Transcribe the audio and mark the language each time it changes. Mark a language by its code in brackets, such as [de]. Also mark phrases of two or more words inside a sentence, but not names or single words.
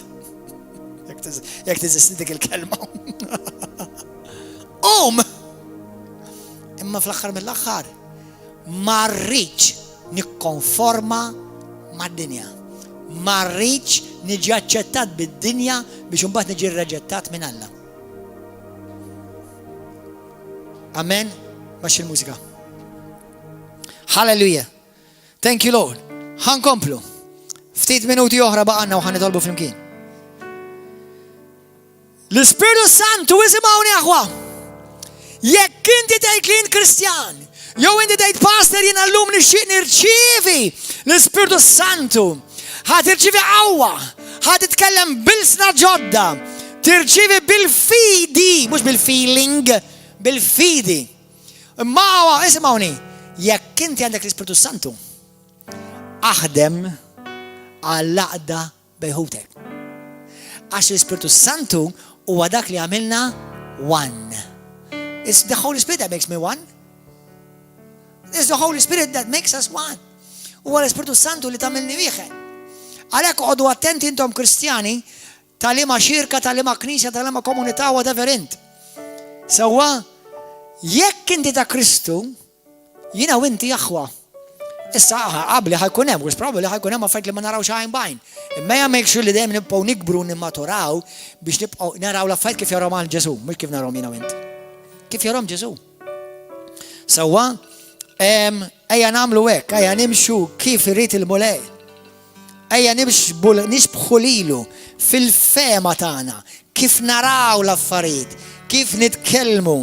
[mt] Jekk tiżisti dik il-kelma. Imma fl-aħħar mill-aħħar ma rridx nikkonforma mad-dinja. Ma rridx niġi aċċettat bid-dinja biex imbagħad niġi rreġettat minn Alla. Amen. Baxx il-mużika. Hallelujah. [en] Thank you Lord. [mt] Ħankomplu. Ftit minuti oħra baqanna u ħanitolbu flimkien. L-Ispiritu Santu isimgħuni aħwa. Jekk inti tgħid li int Kristjan, jew inti tgħid pastor jiena llum nixtieq nirċievi l-Ispiritu Santu, ħadd irċievi qawwa, ħadd titkellem bil-sna ġodda, tirċievi bil-fidi, mhux bil-feeling, bil-fidi. Imma isimgħuni, jekk inti għandek l-Ispiritu Santu, aħdem għall-laqda bejħutek. Għax l-Ispiritu Santu huwa dak li għamilna one. [en] It's the Holy Spirit that makes me one. It's the Holy Spirit that makes us one. [mt] Huwa l-Ispiritu Santu li tagħmilni wieħed. Għalhekk għodu attenti intom Kristjani tal-ima xirka, tal-ima knisja, tal-ima komunità, whatever int. Sewwa, jekk inti ta' Kristu, jiena u inti aħwa. Issa qabli ħajkun hemm, probably ħajkun hemm affarijiet li ma narawx għajn bajn. Imma [en] make sure [mt] li dejjem nibqgħu nikbru nimmaturaw biex nibqgħu naraw l-affarijiet kif jarahom għal Ġesu, mhux kif narahom jiena u int. Kif jarahom Ġesu. Sewwa, ejja nagħmlu hekk, ejja nimxu kif irid il-mulej. Ejja nixbħu lilu fil-fema tagħna, kif naraw l-affarijiet, kif nitkellmu.